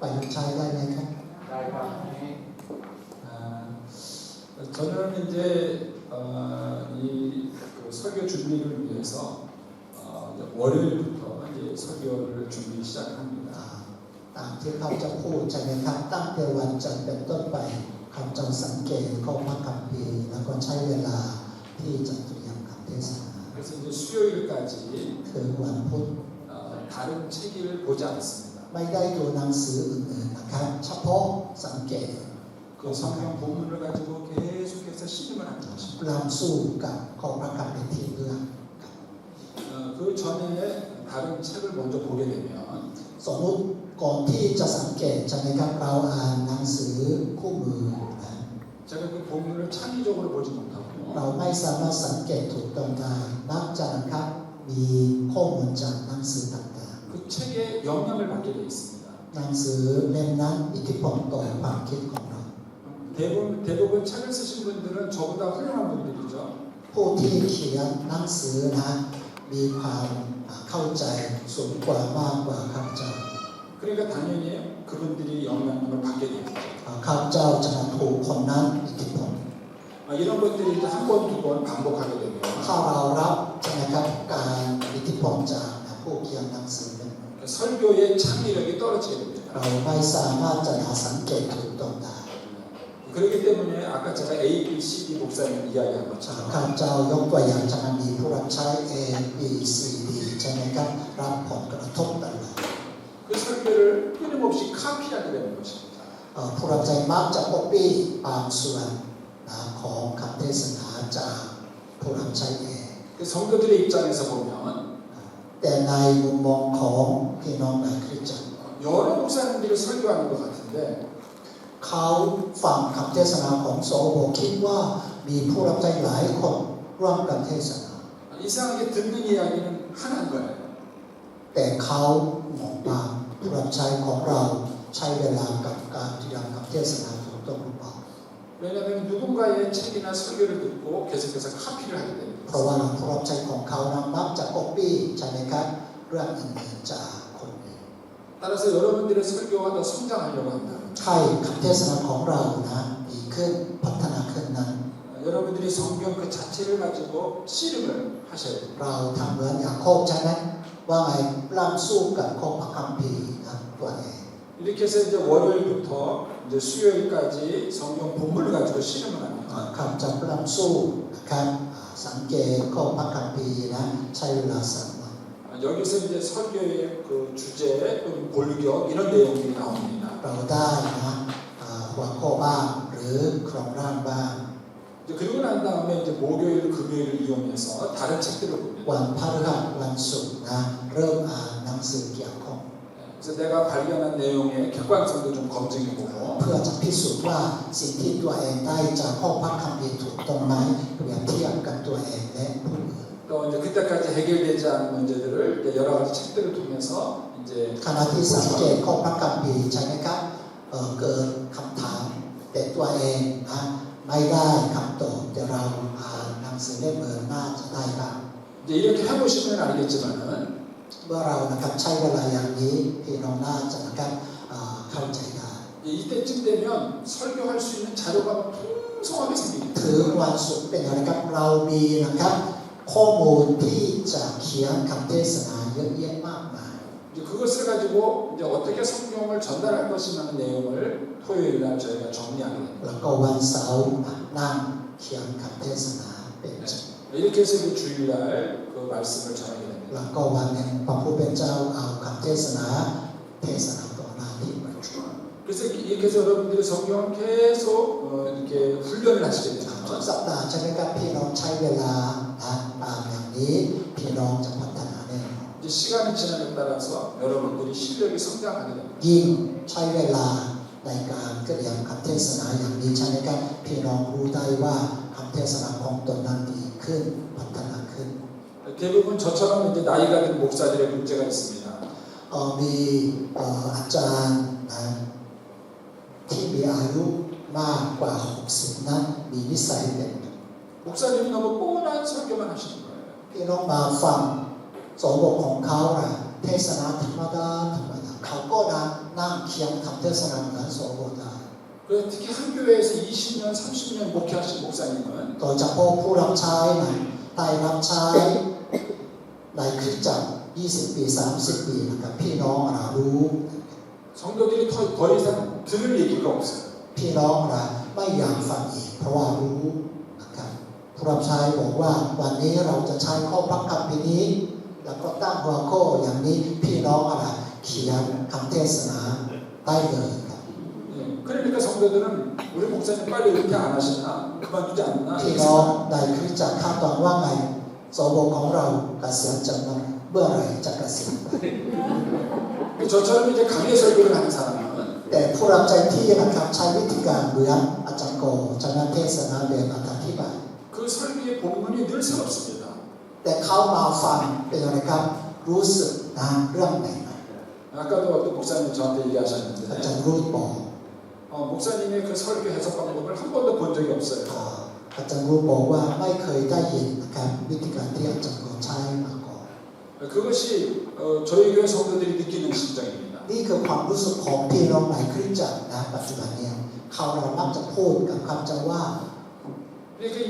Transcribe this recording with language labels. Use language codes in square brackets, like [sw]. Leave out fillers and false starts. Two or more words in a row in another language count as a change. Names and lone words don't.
[th] ใช้ได้ไหมครับ ได้ครับ [ko] 저는 이제 이 설교 준비를 위해서 월요일부터 이제 설교를 준비 시작합니다. [th] ตามที่เขาจะพูดใช่ไหมครับตั้งแต่วันจันทร์เป็นต้นไปเขาจะสังเกตข้อพระคัมภีร์แล้วก็ใช้เวลาที่จะเตรียมคำเทศนา [ko] 그래서 이제 수요일까지 [th] คือวันพุธ [ko] 다른 책을 보지 않습니다. [th] ไม่ได้ดูหนังสืออื่นๆนะครับเฉพาะสังเกต [ko] 그 성경 본문을 가지고 계속해서 신임을 하는 것입니다. [th] เราสู้กับข้อพระคัมภีร์ที่เลือก [ko] 그 전에 다른 책을 먼저 보게 되면 [th] สมมติก่อนที่จะสังเกตใช่ไหมครับเราอ่านหนังสือคู่มือนะ [ko] 제가 그 본문을 창의적으로 보지 못하고 [th] เราไม่สามารถสังเกตถูกต้องได้มักจะนะครับมีข้อมูลจากหนังสือต่าง [ko] 그 책에 영향을 받게 되어 있습니다. [th] ๆหนังสือเล่มนั้นอิทธิพลต่อความคิดของเรา [ko] 대부분 책을 쓰신 분들은 저보다 훌륭한 분들이죠. [th] ผู้ที่เขียนหนังสือนะมีความเข้าใจสูงกว่ามากกว่าข้าพเจ้า [ko] 그러니까 당연히 그분들이 영향을 받게 됩니다. [th] ข้าพเจ้าจะถูกคนนั้นอิทธิพล [ko] 이런 것들이 이제 한 번, 두 번 반복하게 되면 [th] ถ้าเรารับใช่ไหมครับการอิทธิพลจากผู้เขียนหนังสือนั้น [ko] 설교의 창의력이 떨어지게 됩니다. [th] เราไม่สามารถจะสังเกตถูกต้องได้ [ko] 그렇기 때문에 아까 제가 A, B, C, D 목사님 이야기한 [th] ข้า [ko] 것처럼 [th] พเจ้ายกตัวอย่างจะมีผู้รับใช้ A B C D ใช่ไหมครับรับผลกระทบตลอด [ko] 그 설교를 끊임없이 카피하게 되는 것입니다. [th] ผู้รับใช้มักจะปกปิดบางส่วนของคำเทศนาจากผู้รับใช้เอง [ko] 그 성도들의 입장에서 보면 [th] แต่ในมุมมองของพี่น้องในคริสตจักร [ko] 여러 목사님들이 설교하는 것 같은데 [th] เขาฟังคำเทศนาของสวคิดว่ามีผู้รับใช้หลายคนร่วมกันเทศนา [ko] 이상하게 듣는 이야기는 하나인 거예요. [th] แต่เขามองว่าผู้รับใช้ของเราใช้เวลากับการเตรียมคำเทศนาถูกต้องหรือเปล่า [ko] 왜냐하면 누군가의 책이나 설교를 듣고 계속해서 카피를 하게 됩니다. [th] เพราะว่าผู้รับใช้ของเขานั้นมักจะก๊อปปี้ใช่ไหมครับเรื่องอื่นๆจากคนอื่น [ko] 따라서 여러분들의 설교가 더 성장하려고 한다면 [th] ใช่คำเทศนาของเรานะดีขึ้นพัฒนาขึ้นนั้น [ko] 여러분들이 성경 그 자체를 가지고 씨름을 하셔야 됩니다. [th] เราทำเหมือนอย่างโคบใช่ไหมว่าไงปล้ำสู้กับข้อพระคัมภีร์นะตัวเอง [ko] 이렇게 해서 이제 월요일부터 이제 수요일까지 성경 본문을 가지고 씨름을 하면 [th] คำจะปล้ำสู้นะครับสังเกตข้อพระคัมภีร์นะใช้เวลา3 วัน [ko] 여기서 이제 설교의 그 주제 또는 골격 이런 내용들이 나옵니다. [th] เราได้นะหัวข้อบ้างหรือโครงร่างบ้าง [ko] 이제 그리고 난 다음에 이제 목요일, 금요일을 이용해서 다른 책들을 봅니다. [th] วันพฤหัสวันศุกร์นะเริ่มอ่านหนังสือเกี่ยวข้อง [ko] 그래서 내가 발견한 내용의 객관성도 좀 검증해보고 [th] เพื่อจะพิสูจน์ว่าสิ่งที่ตัวเองได้จากข้อพระคัมภีร์ถูกต้องไหมเปรียบเทียบกับตัวเองและผู้อื่น [ko] 또 이제 그때까지 해결되지 않은 문제들을 이제 여러 가지 책들을 통해서 이제 [th] ขณะที่สังเกตข้อพระคัมภีร์ใช่ไหมครับเกิดคำถามแต่ตัวเองนะไม่ได้คำตอบแต่เราอ่านหนังสือเล่มอื่นน่าจะได้ครับ [ko] 이제 이렇게 해보시면 알겠지만은 [th] เมื่อเรานะครับใช้เวลาอย่างนี้พี่น้องน่าจะนะครับเข้าใจได้ [ko] 이때쯤 되면 설교할 수 있는 자료가 풍성하게 생깁니다. [th] ถึงวันศุกร์เป็นอะไรครับเรามีนะครับข้อมูลที่จะเขียนคำเทศนาเยอะแยะมากมาย [ko] 이제 그것을 가지고 이제 어떻게 성경을 전달할 것이라는 내용을 토요일 날 저희가 정리하게 됩니다. [th] แล้วก็วันเสาร์นั่งเขียนคำเทศนาเป็น [ko] 이렇게 해서 이제 주일날 그 말씀을 전하게 됩니다. [th] แล้วก็วันหนึ่งพระผู้เป็นเจ้าเอาคำเทศนาต่อหน้าที่ประชุม [ko] 그래서 이렇게 해서 여러분들이 성경을 계속 이렇게 훈련을 하시게 [th] ทุก [ko] 됩니다. [th] สัปดาห์ใช่ไหมครับพี่น้องใช้เวลาตามอย่างนี้พี่น้องจะพัฒนาแน่นอน [ko] 이제 시간이 지남에 따라서 여러분들이 실력이 성장하게 됩니다. [th] ยิ่งใช้เวลาในการเตรียมคำเทศนาอย่างนี้ใช่ไหมครับพี่น้องรู้ได้ว่าคำเทศนาของตนนั้นดีขึ้นพัฒนาขึ้น [ko] 대부분 저처럼 이제 나이가 든 목사들의 문제가 있습니다. [th] มีอาจารย์นะที่มีอายุมากกว่า60นั้นมีนิสัยเป็น [ko] 목사님이 너무 뻔한 설교만 하시는 거예요. [th] พี่น้องมาฟังสวของเขาเทศนาธรรมดาเขาก็นั่งเคียงทำเทศนาเหมือนโสโบดา [ko] 그래서 특히 한 교회에서 20년, 30년 목회하신 목사님은 [th] โดยเฉพาะผู้รับใช้ได้รับใช้ในคริสตจักร20 ปี 30 ปีนะครับพี่น้องรู้ [ko] 성도들이 더 이상 들을 얘기가 없어요. [th] พี่น้องไม่อยากฟังอีกเพราะว่ารู้นะครับผู้รับใช้บอกว่าวันนี้เราจะใช้ข้อพระคัมภีร์นี้แล้วก็ตั้งหัวข้ออย่างนี้พี่น้องเขียนคำเทศนาได้เลยครับ [ko] 그러니까 성도들은 우리 목사님 빨리 은퇴 안 하시나 그만두지 않나 [th] พี่น้องในคริสตจักรคาดหวังว่าไงสวของเราเกษียณจากนั้นเมื่อไหร่จะเกษียณ [ko] 저처럼 이제 강의 설교를 하는 사람은 [th] แต่ผู้รับใช้ที่นะครับใช้วิธีการเหมือนอาจารย์โกชนะเทศนาเรียนอธิบาย [ko] 그 설교의 본문이 늘 새롭습니다. [th] แต่เขามาฟังเป็นอะไรครับรู้สึกเรื่องใหม่ [ko] 아까도 어떤 목사님 저한테 [th] อา [ko] 얘기하셨는데 [th] จารย์รูดบอก [ko] 목사님의 그 설교 해석 방법을 한 번도 본 적이 없어요. [th] อาจารย์รูดบอกว่าไม่เคยได้ยินนะครับวิธีการที่อาจารย์โกใช้มาก่อน [ko] 그것이 저희 교회 성도들이 느끼는 심정입니다. [th] นี่คือความรู้สึกของพี่น้องในคริสตจักรปัจจุบันนี้เขาเรามักจะพูดกับคำจะว่า [ko] 그러니까